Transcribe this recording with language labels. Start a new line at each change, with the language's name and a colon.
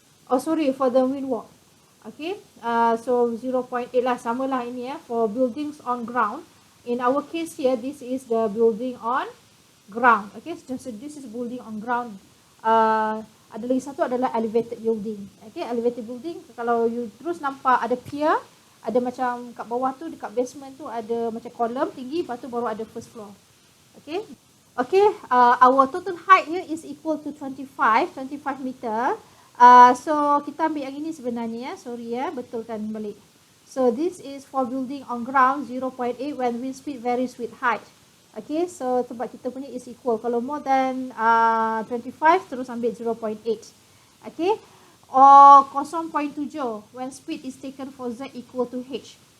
English: Oh sorry, for the windward. Okay, so 0.8 lah,
Malay: sama lah ini
English: for buildings on ground. In our case here, this is the building on ground. Okay, so this is building on ground.
Malay: Ada lagi satu adalah elevated building.
English: Okay, elevated building,
Malay: kalau you terus nampak ada pier, ada macam kat bawah tu, dekat basement tu ada macam kolam tinggi, lepas tu baru ada first floor.
English: Okay, okay, our total height here is equal to 25 meter.
Malay: So kita ambil yang ini sebenarnya, sorry betulkan balik.
English: So this is for building on ground 0.8 when wind speed varies with height.
Malay: Okay, so sebab kita punya is equal. Kalau
English: more than 25
Malay: terus ambil 0.8.
English: Okay, or 0.7 when speed is taken for Z equal to H.